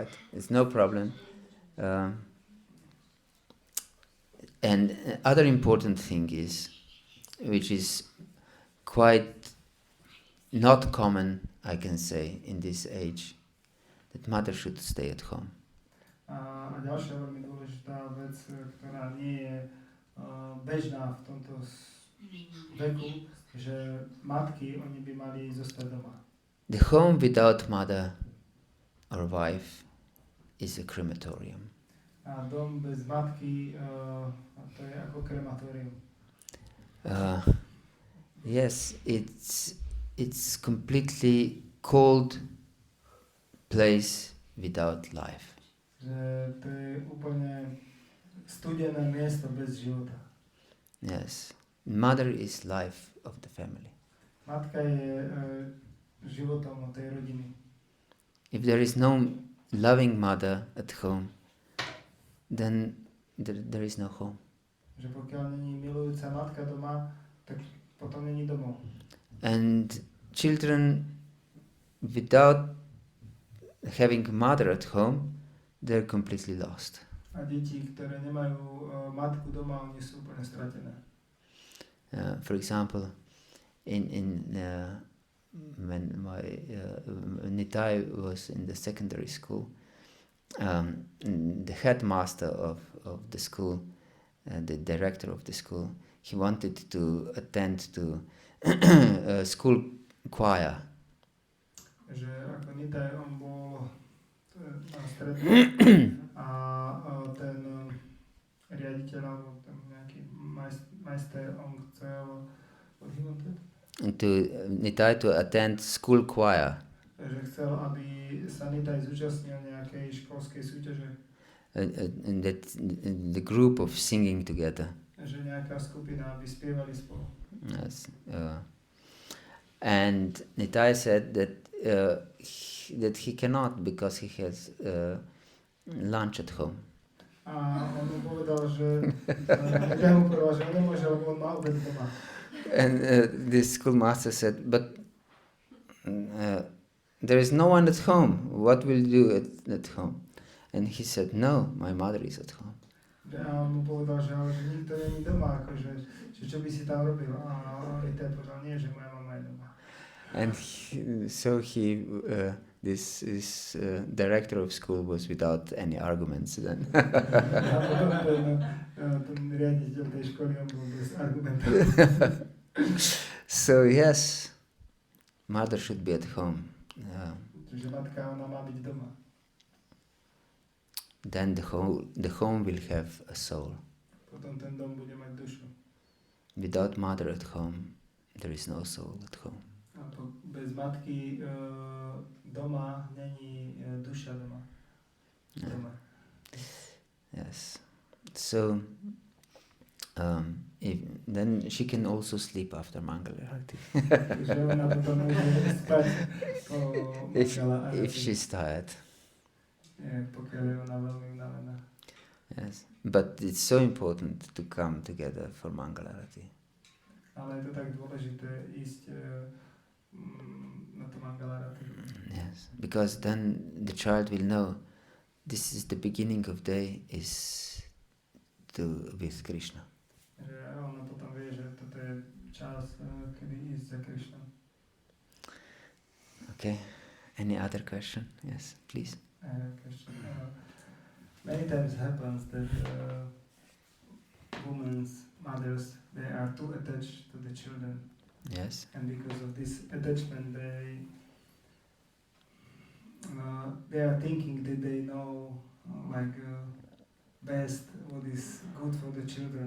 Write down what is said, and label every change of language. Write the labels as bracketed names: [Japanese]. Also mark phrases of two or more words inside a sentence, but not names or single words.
[English] It's no problem. And other important thing is, which is quite not common, I can say, in this age, that mother should stay at home. [Slovak] A ďalšia veľmi dôležitá vec, ktorá nie je bežná v tomto veku, že matky, oni by mali zostať doma. [English] The home without mother or wife is a crematorium. [Slovak] A dom bez matky, to je ako krematórium. [English] Yes, it's completely cold place without life. [Slovak] Že to je úplne studené miesto bez života. [English] Yes, mother is life of the family. [Slovak] Matka je životom tej rodiny. [English] If there is no loving mother at home, then there is no home. [Slovak] Že pokiaľ není milujúca matka doma, tak potom není domov. [English] And children without having mother at home, they're completely lost. [Slovak] A deti, ktoré nemajú matku doma, oni sú úplne stratené. [English] For example, when my Nitai was in the secondary school, the headmaster of the school, the director of the school, he wanted to attend to a school choir, [Slovak] že ako Nitaj, on bol na stredne a ten riaditeľ alebo ten nejaký majster, on chcel [English] what he wanted? Nitai to attend school choir. [Slovak] Že chcel, aby sa Nitaj zúčastnil nejakej školskej súťaže. [English] And that the group of singing together. [Slovak] Že nejaká skupina, aby spievali spolu. [English] Yes. And Nitai said that he cannot because he has lunch at home. [Slovak] A on mu povedal, že Nitaj mu povedal, že on nemôže, lebo on má obed doma. [English] And the schoolmaster said, but there is no one at home. What will you do at home? And he said, no, my mother is at home. [Slovak] A on mu povedal, že ale že nikto není doma, akože, že čo by si tam robil. A Nitaj povedal, nie, že moja mama je doma. [English] And this director of school was without any arguments then. [Slovak] A potom ten riaditeľ tej školy, on bol bez argumentov. [English] So yes, mother should be at home. [Slovak] Že matka, ona má byť doma. [English] Then the home will have a soul. [Slovak] Potom ten dom bude mať dušu. [English] Without mother at home, there is no soul at home. [Slovak] A bez matky doma není duša doma. Doma. [English] Yes. So then she can also sleep after Mangala Arati. if she's tired. Yes. But it's so important to come together for Mangala Arati. [Slovak] Ale je to tak dôležité ísť na to Mangala Arati. [English] Yes, because then the child will know this is the beginning of day is with Krishna. [Slovak] Že ona potom vie, že toto je čas, kedy ísť za Krishnou. [English] Okay. Any other question? Yes, please. Many times happens that women's mothers, they are too attached to the children. Yes. And because of this attachment, they are thinking that they know best what is good for the children.